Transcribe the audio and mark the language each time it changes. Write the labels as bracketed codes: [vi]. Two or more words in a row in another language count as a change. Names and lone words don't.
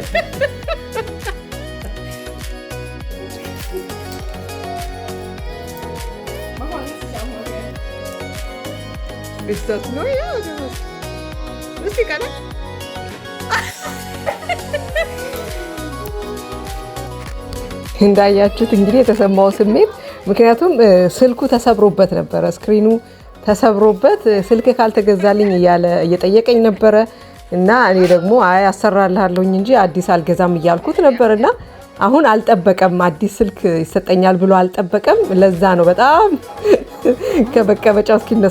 [tr] Mama nasıl yapıyor? [de] Ist das neu oder was? Lustig, oder? [am] እንዳያችሁት እንግዲህ የተሰማው ስሜት ምክንያቱም ስልኩ ተሰብሮበት ነበረ፣ ስክሪኑ ተሰብሮበት ስልክ ካልተገዛልኝ እያለ እየጠየቀኝ ነበረ እና እኔ ደግሞ አይ አሰራልሃለሁኝ እንጂ አዲስ አልገዛም እያልኩት ነበርና አሁን አልጠበቀም፣ አዲስ ስልክ ይሰጠኛል ብሎ አልጠበቀም። ለዛ ነው በጣም ከመቀመጫው እስኪነሳ